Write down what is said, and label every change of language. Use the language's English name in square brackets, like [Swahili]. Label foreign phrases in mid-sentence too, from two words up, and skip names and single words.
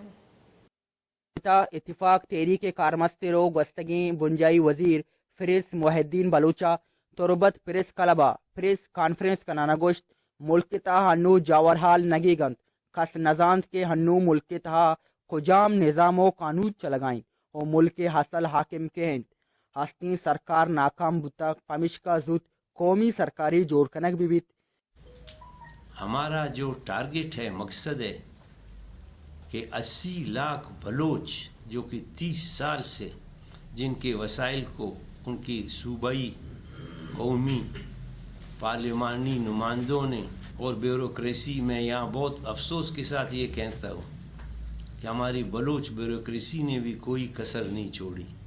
[Baluchi] اتفاق تحریک کارمرستر و گستگی بنجائی وزیر پرنس محی الدین بلوچا تربت پریس کلبہ پریس کانفرنس کنانا گوشت ملک تا ہنو جاور حال نگی گند کس نزاند کے ہنو ملک تا کجام نظام و قانون چلگائیں اور ملک حاصل حاکم کے ہند ہستی سرکار ناکام بتا پمش کا زود قومی سرکاری جوڑ کنک بھی بیت. [Urdu] ہمارا جو ٹارگٹ ہے مقصد ہے کہ 80 لاکھ بلوچ جو کہ 30 سال سے جن کے وسائل کو ان کی صوبائی قومی پارلیمانی نمائندوں نے اور بیوروکریسی میں یہاں بہت افسوس کے ساتھ یہ کہتا ہوں کہ ہماری بلوچ بیوروکریسی نے بھی کوئی کسر نہیں چھوڑی.